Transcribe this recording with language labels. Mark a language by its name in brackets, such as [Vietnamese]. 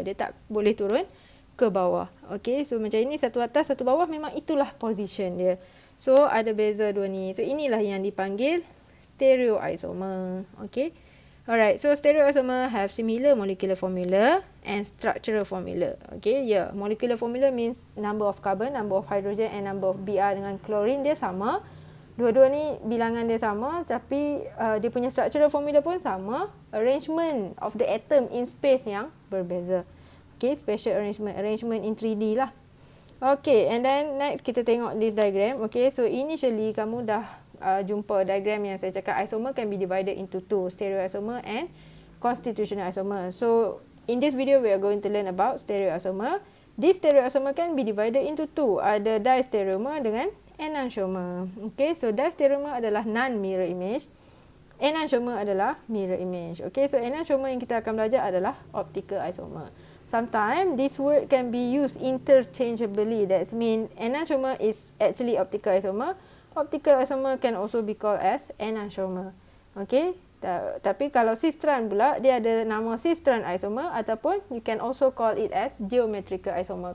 [Malay] Dia tak boleh turun ke bawah. Okay. So macam ini, satu atas, satu bawah, memang itulah position dia. So, ada beza dua ni. So, inilah yang dipanggil stereoisomer. Okay. Alright. [English] So, stereoisomer have similar molecular formula and structural formula. Okay. Yeah. Molecular formula means number of carbon, number of hydrogen and number of Br [Malay] dengan [English] chlorine dia sama. [Malay] Dua-dua ni bilangan dia sama. Tapi, dia punya structural formula pun sama. [English] Arrangement of the atom in space [Malay] yang berbeza. [English] Okay. Special arrangement. Arrangement in 3D lah. Okay, and then next [Malay] kita tengok [English] this diagram. Okay, so initially [Malay] kamu dah jumpa [English] diagram [Malay] yang saya cakap [English] isomer can be divided into two, stereoisomer and constitutional isomer. So in this video we are going to learn about stereoisomer. This stereoisomer can be divided into two. [Malay] Ada distereomer dengan enantiomer. Okay, so distereomer adalah non-mirror image. Enantiomer adalah mirror image. Okay, so enantiomer yang kita akan belajar adalah optical isomer. [English] Sometimes this word can be used interchangeably. That means enantiomer is actually optical isomer. Optical isomer can also be called as enantiomer. [Malay] Okay. Tapi kalau cis-strand pula, dia ada nama cis-strand isomer ataupun [English] you can also call it as geometrical isomer.